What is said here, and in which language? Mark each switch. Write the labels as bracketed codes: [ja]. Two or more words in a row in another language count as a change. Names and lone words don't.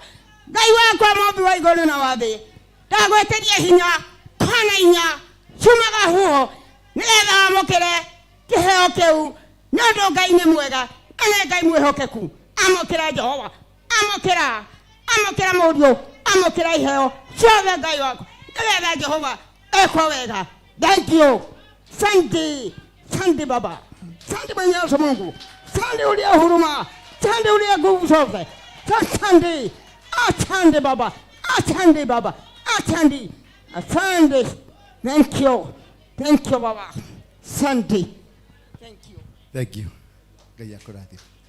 [ki] Ngai wakwa mũmbi wa igũrũ na wa thĩ ndagweteria hinya kona inya ciumaga huho nĩgetha wamũkĩre kĩheo kĩu nĩ ũndũ Ngai nĩ mwega na Ngai mwĩhokeku. Amũkĩra Jehova, amũkĩra mũriũ, amũkĩra iheo ciothe Ngai wakwa. Nĩgetha Jehova ekwo wega. [en] Thank you. [sw] Asante Baba. Asante Mwenyezi Mungu. Asante uliye huruma. Asante uliye nguvu zote. Asante Baba. Asante Baba. Asante. [en] Thank you. Thank you Baba. Asante. Thank you. [ki] Ngai akũrathime.